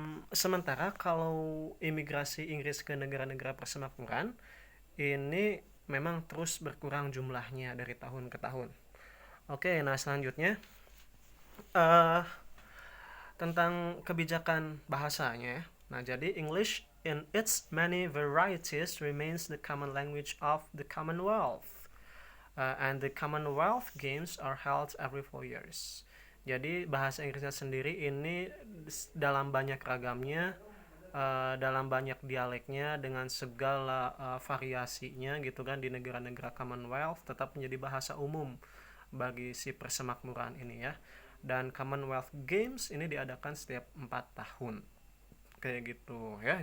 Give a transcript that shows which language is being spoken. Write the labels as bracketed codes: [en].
[id] Sementara kalau imigrasi Inggris ke negara-negara persemakmuran ini memang terus berkurang jumlahnya dari tahun ke tahun. Oke, nah selanjutnya eh tentang kebijakan bahasanya. Nah, jadi [en] English in its many varieties remains the common language of the Commonwealth. And the Commonwealth Games are held every 4 years. [id] Jadi bahasa Inggrisnya sendiri ini dalam banyak ragamnya, dalam banyak dialeknya dengan segala variasinya gitu kan di negara-negara Commonwealth tetap menjadi bahasa umum bagi si persemakmuran ini ya. Dan Commonwealth Games ini diadakan setiap 4 tahun kayak gitu ya.